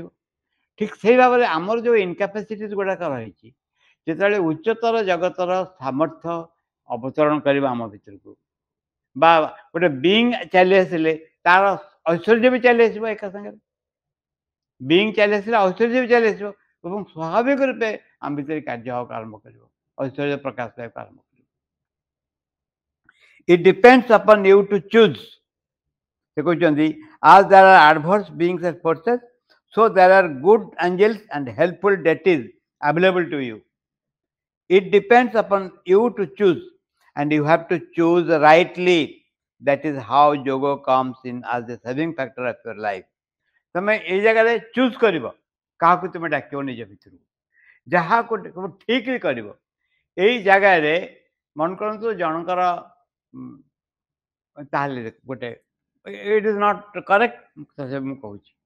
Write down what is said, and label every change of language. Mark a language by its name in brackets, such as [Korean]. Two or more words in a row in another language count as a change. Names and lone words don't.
[Odia] ଠିକ୍ ସେଇ ଭାବରେ ଆମର ଯେଉଁ ଇନକାପାସିଟିଜ୍ ଗୁଡ଼ାକ ରହିଛି, ଯେତେବେଳେ ଉଚ୍ଚତର ଜଗତର ସାମର୍ଥ୍ୟ ଅବତରଣ କରିବ ଆମ ଭିତରକୁ, ବା ଗୋଟେ ବିଙ୍ଗ ଚାଲି ଆସିଲେ ତାର ଐଶ୍ୱର୍ଯ୍ୟ ବି ଚାଲି ଆସିବ ଏକା ସାଙ୍ଗରେ। ବିଙ୍ଗ ଚାଲି ଆସିଲେ ଐଶ୍ୱର୍ଯ୍ୟ ବି ଚାଲି ଆସିବ, ଏବଂ ସ୍ୱାଭାବିକ ରୂପେ ଆମ ଭିତରେ କାର୍ଯ୍ୟ ହେବାକୁ ଆରମ୍ଭ କରିବ, ଐଶ୍ୱର୍ଯ୍ୟ ପ୍ରକାଶ ପାଇବାକୁ ଆରମ୍ଭ କରିବ। [English] It depends upon you to choose. [Odia] ସେ କହିଛନ୍ତି, [English] as there are adverse beings and forces, so there are good angels and helpful deities available to you. It depends upon you to choose, and you have to choose rightly. That is how yoga comes in as a saving factor of your life. [Odia] ତମେ ଏଇ ଜାଗାରେ ଚୁଜ୍ କରିବ, କାହାକୁ ତୁମେ ଡାକିବ ନିଜ ଭିତରୁ, ଯାହାକୁ ଠିକ୍ କରିବ। ଏଇ ଜାଗାରେ ମନେ କରନ୍ତୁ ଜଣଙ୍କର ତାହେଲେ ଗୋଟେ [English] it is not correct, [Odia] ମୁଁ କହୁଛି।